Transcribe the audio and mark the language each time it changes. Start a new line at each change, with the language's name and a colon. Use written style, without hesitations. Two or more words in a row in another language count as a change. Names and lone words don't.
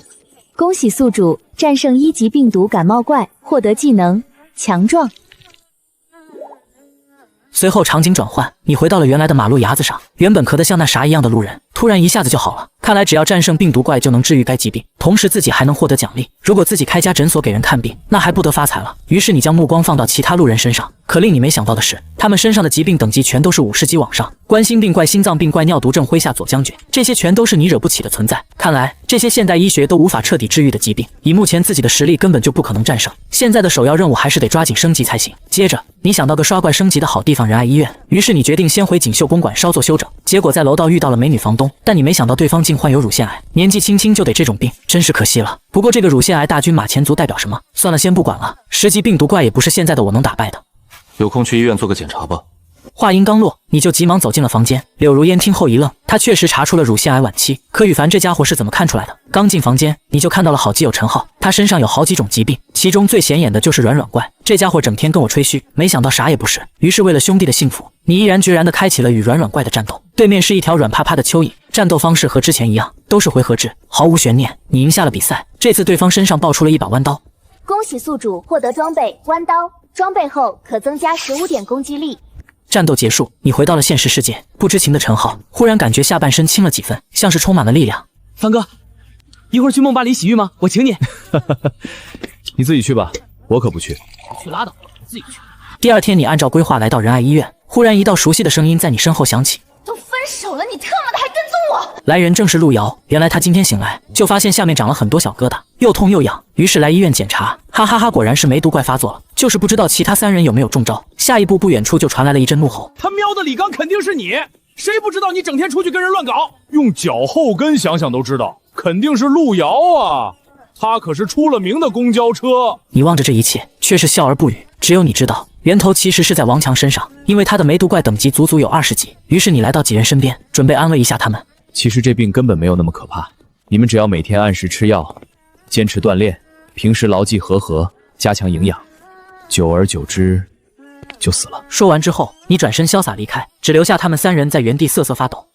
Chinese: 恭喜宿主戰勝1級病毒感冒怪，獲得技能強壯。隨後場景轉換，你回到了原來的馬路牙子上，原本咳得像那啥一樣的路人，突然一下子就好了。看來只要戰勝病毒怪就能治癒該疾病，同時自己還能獲得獎勵。如果自己開家診所給人看病，那還不得發財了。於是你將目光放到其他路人身上，可令你沒想到的是，他們身上的疾病等級全都是50級往上，冠心病怪、心臟病怪、尿毒症、麾下左将軍，這些全都是你惹不起的存在。看來這些現代醫學都無法徹底治癒的疾病，以目前自己的實力根本就不可能戰勝。現在的首要任務還是得抓緊升級才行。接着你想到個刷怪升級的好地方——仁愛醫院，於是你決定先回錦繡公館稍作休整。結果在樓道遇到了美女房東，但你沒想到對方竟患有乳腺癌，年紀輕輕就得這種病，真是可惜了。不過這個乳腺癌大軍馬前卒代表什麼？算了，先不管了。10級病毒怪也不是現在的我能打敗的。有空去醫院做個檢查吧。話音剛落，你就急忙走進了房間。柳如煙聽後一愣，她確實查出了乳腺癌晚期，可羽凡這家伙是怎麼看出來的？剛進房間，你就看到了好基友陳浩，他身上有好幾種疾病，其中最顯眼的就是軟軟怪。這家伙整天跟我吹噓，沒想到啥也不是。於是為了兄弟的幸福，你毅然決然地開啟了與軟軟怪的戰鬥。對面是一條軟趴趴的蚯蚓，戰鬥方式和之前一樣，都是回合制，毫無懸念。你贏下了比賽。這次對方身上爆出了一把彎刀。恭喜宿主獲得裝備彎刀，裝備後可增加15點攻擊力。戰鬥結束，你回到了現實世界。不知情的陳浩忽然感覺下半身輕了幾分，像是充滿了力量。凡哥，一會兒去夢巴黎洗浴嗎？我請你。你自己去吧，我可不去。去拉倒，自己去。第二天，你按照規劃來到仁愛醫院，忽然一道熟悉的声音在你身後響起。都分手了，你特麼的還跟蹤我！來人正是路遙。原來他今天醒來就發現下面長了很多小疙瘩，又痛又癢，於是來醫院檢查。哈哈哈，果然是梅毒怪發作了，就是不知道其他3人有沒有中招。下一步不遠處就傳來了一陣怒吼： 他喵的李剛肯定是你！誰不知道你整天出去跟人亂搞？用脚后跟想想都知道，肯定是路遥啊！他可是出了名的公交車。你望着這一切，卻是笑而不語。只有你知道，源頭其實是在王强身上，因為他的梅毒怪等級足足有20級。於是你來到幾人身邊，準備安慰一下他們。其實這病根本沒有那麼可怕，你們只要每天按時吃藥，堅持鍛鍊，平時牢記和合，加強營養，久而久之就死了。說完之後，你轉身瀟灑離開，只留下他們3人在原地瑟瑟發抖。